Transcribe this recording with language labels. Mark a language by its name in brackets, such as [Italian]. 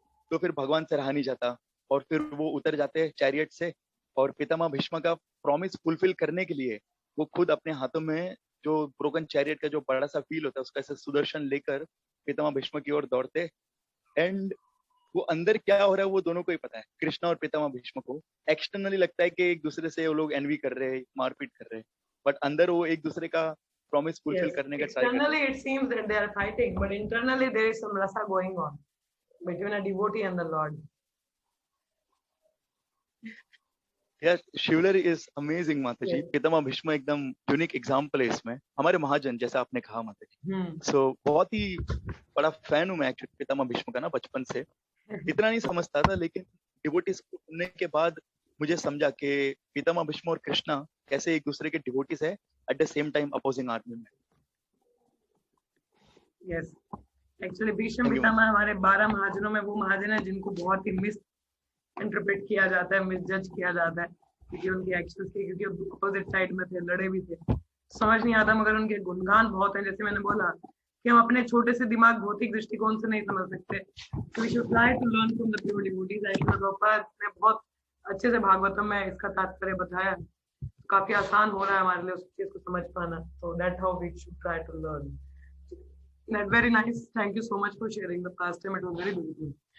[Hindi] तो फिर भगवान से रहा नहीं जाता और फिर वो उतर जाते हैं चैरियट से, और पितामह भीष्म का प्रॉमिस फुलफिल करने के लिए वो खुद अपने हाथों में जो ब्रोकन चैरियट का जो बड़ा सा फील होता है उसका ऐसे सुदर्शन लेकर पितामह भीष्म की ओर दौड़ते. एंड वो अंदर क्या हो रहा है वो दोनों को ही पता है, कृष्णा और पितामह भीष्म को. एक्सटर्नली लगता है कि एक दूसरे से वो लोग एनवी कर रहे हैं, मारपीट कर रहे हैं, बट अंदर वो एक दूसरे का प्रॉमिस फुलफिल करने का ट्राई कर रहे हैं. [English] Externally it seems that they are fighting, but internally there is some rasa going on between a devotee and the Lord. [Hindi] Yes, शिवलरी is amazing माता जी. पितामह भीष्म एकदम यूनिक एग्जांपल है इसमें. हमारे महाजन जैसा आपने कहा माता जी. सो बहुत ही बड़ा फैन हूँ मैं एक्चुअली पितामह भीष्म का ना बचपन से. इतना नहीं समझता था, लेकिन डिवोटीज को सुनने के बाद मुझे समझा कि पितामह भीष्म और कृष्णा कैसे एक दूसरे के डिवोटीज है at the same time opposing army में. यस, एक्चुअली भीष्म पितामह हमारे 12 महाजनों में वो महाजन है जिनको बहुत ही मिस इंटरप्रेट किया जाता है, मिस जज किया जाता है, क्योंकि उनकी एक्शंस के क्योंकि अपोजिट साइड में थे, लड़े भी थे, समझ नहीं आता. मगर उनके गुणगान बहुत हैं. जैसे मैंने बोला कि हम अपने छोटे से दिमाग भौतिक दृष्टिकोण से नहीं समझ सकते. [English] We should try to learn from the pure devotees. [Hindi] ने बहुत अच्छे से भागवतम में इसका तात्पर्य बताया. काफी आसान हो रहा है हमारे लिए उस चीज को समझ पाना. [English] So that how we should try to learn. That very nice. Thank you so much for sharing the past time. It was very beautiful.